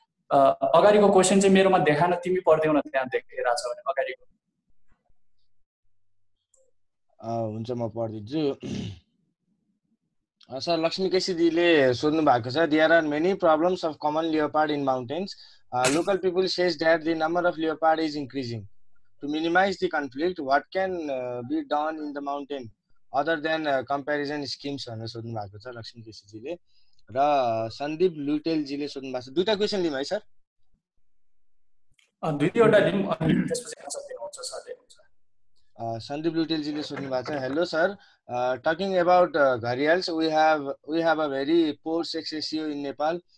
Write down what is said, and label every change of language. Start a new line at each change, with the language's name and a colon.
Nepali: अगाडिको क्वेसन चाहिँ मेरोमा देखान तिमी पढ्दैौ न, त्यहाँ देखिरहेछ भने अगाडिको। हुन्छ म पढिदिन्छु। सर लक्ष्मी केसीजीले सोध्नु भएको छ,
English: There are many problems of common leopard in mountains. Local people says that the number of leopard is increasing. To minimize the conflict, what can be done in the mountain other than comparison schemes?
Nepali: भनेर सोध्नु भएको छ लक्ष्मी केसीजीले। र सन्दीप लुटेलजीले सोध्नु भएको छ। दुईटा question लिऊँ है सर? दुईवटा लिऊँ अनि त्यसपछि आन्सर दिनुहुन्छ सरले। Sandeep Lutelजीले सोध्नु भएको छ,
English: Hello sir, talking about gharials, we have a very poor sex ratio in Nepal.